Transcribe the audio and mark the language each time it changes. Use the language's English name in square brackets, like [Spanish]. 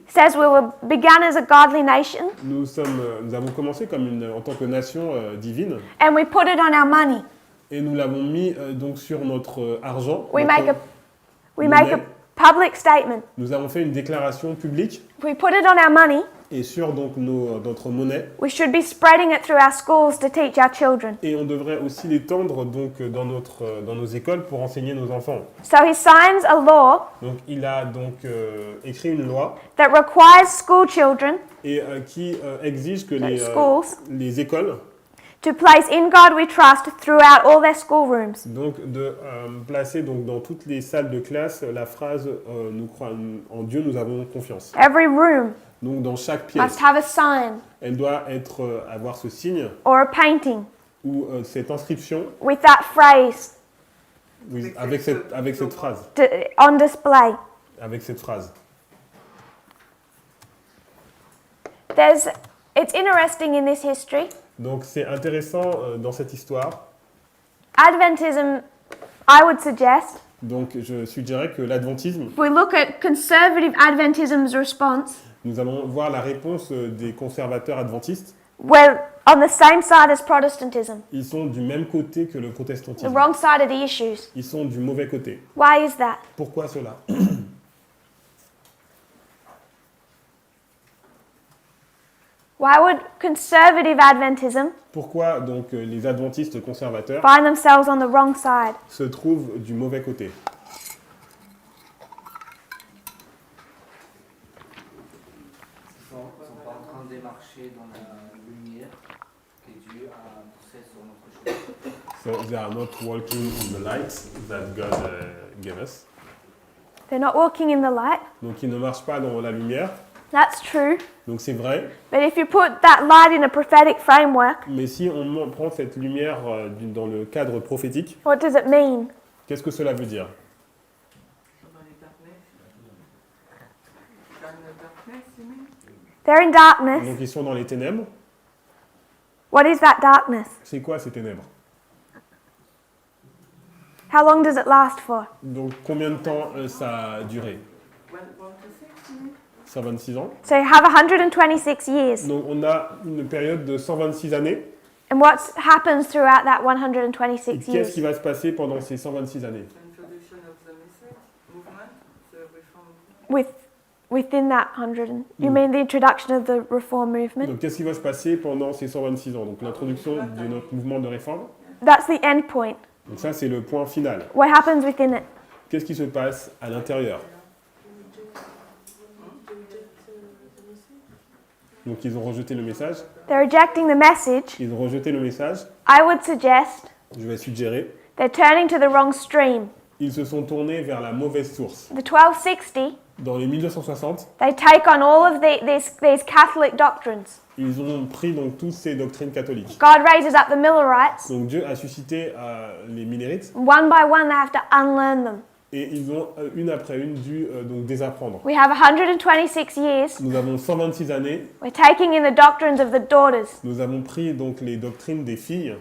[English] Says we were began as a godly nation [French] Nous avons commencé en tant que nation divine [English] and we put it on our money. [French] et nous l'avons mis donc sur notre argent. [English] We [French] notre [English] make a [French] monnaie. [English] public statement. [French] Nous avons fait une déclaration publique [English] If we put it on our money, [French] et sur donc notre monnaie [English] we should be spreading it through our schools to teach our children. [French] et on devrait aussi l'étendre donc dans nos écoles pour enseigner nos enfants. [English] So he signs a law [French] Donc il a donc écrit une loi [English] that requires school children, [French] et qui exige que [English] schools, [French] les écoles [English] to place "In God We Trust" throughout all their schoolrooms. [French] donc de placer donc dans toutes les salles de classe la phrase nous croyons en Dieu, nous avons confiance. [English] Every room [French] Donc dans chaque pièce, [English] must have a sign [French] elle doit avoir ce signe [English] or a painting [French] ou cette inscription [English] with that phrase [French] avec cette phrase, [English] on display. [French] avec cette phrase. [English] It's interesting in this history. [French] Donc c'est intéressant dans cette histoire. [English] Adventism, I would suggest, [French] Donc je suggérerais que l'adventisme, [English] if we look at conservative Adventism's response, [French] nous allons voir la réponse des conservateurs adventistes. [English] we're on the same side as Protestantism, [French] Ils sont du même côté que le [English] the [French] protestantisme. [English] wrong side of the issues. [French] Ils sont du mauvais côté. [English] Why is that? [French] Pourquoi cela? [English] Why would conservative Adventism [French] Pourquoi donc les adventistes conservateurs [English] find themselves on the wrong side? [French] se trouvent du mauvais côté? Ils sont pas en train de marcher dans la lumière que Dieu a poussée sur notre chemin. [English] So they are not walking in the light that God gave us. They're not walking in the light. [French] Donc ils ne marchent pas dans la lumière. [English] That's true. [French] Donc c'est vrai. [English] But if you put that light in a prophetic framework, [French] Mais si on prend cette lumière dans le cadre prophétique, [English] what does it mean? [French] qu'est-ce que cela veut dire? Dans les darkness. Dans le darkness, [English] you mean? They're in darkness. [French] Donc ils sont dans les ténèbres. [English] What is that darkness? [French] C'est quoi ces ténèbres? [English] How long does it last for? [French] Donc combien de temps ça a duré? [English] 1 to 6, you mean? [French] 126 ans. [English] So you have 126 years. [French] Donc on a une période de 126 années. [English] And what happens throughout that [French] Et 126 qu'est-ce qui [English] years? [French] va se passer pendant ces 126 années? [English] Introduction of the message, movement, the reform movement. Within that 100, you mean the introduction of the reform movement? [French] Donc qu'est-ce qui va se passer pendant ces 126 ans? Donc l'introduction de notre mouvement de réforme. [English] That's the end point. [French] Donc ça c'est le point final. [English] What happens within it? [French] Qu'est-ce qui se passe à l'intérieur? Donc ils ont rejeté le message. [English] They're rejecting the message. [French] Ils ont rejeté le message. [English] I would suggest [French] Je vais suggérer. [English] they're turning to the wrong stream. [French] Ils se sont tournés vers la mauvaise source. [English] The 1260, [French] Dans les 1260, [English] they take on all of these Catholic doctrines. [French] ils ont pris donc toutes ces doctrines catholiques. [English] God raises up the Millerites. [French] Donc Dieu a suscité les Millérites [English] One by one, they have to unlearn them. [French] et ils ont une après une dû donc désapprendre. [English] We have 126 years. [French] Nous avons 126 années. [English] We're taking in the doctrines of the daughters, [French] Nous avons pris donc les doctrines des filles,